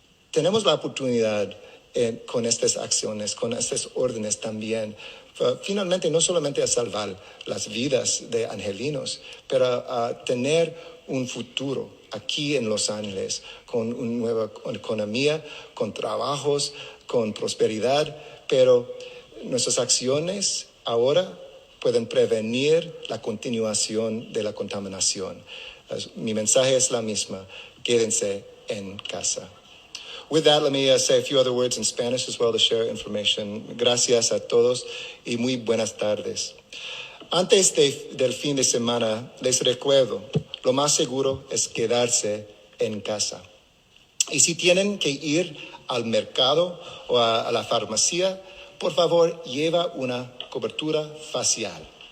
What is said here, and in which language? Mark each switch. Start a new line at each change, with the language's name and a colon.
Spanish: Tenemos la oportunidad con estas acciones, con estas órdenes también, finalmente no solamente a salvar las vidas de angelinos, pero a tener un futuro aquí en Los Ángeles, con una nueva economía, con trabajos, con prosperidad, pero nuestras acciones ahora pueden prevenir la continuación de la contaminación. Mi mensaje es la misma: quédense en casa.
English: With that, let me say a few other words in Spanish as well to share information.
Spanish: Gracias a todos y muy buenas tardes. Antes del fin de semana, les recuerdo, lo más seguro es quedarse en casa. Y si tienen que ir al mercado o a la farmacia, por favor, lleva una cobertura facial.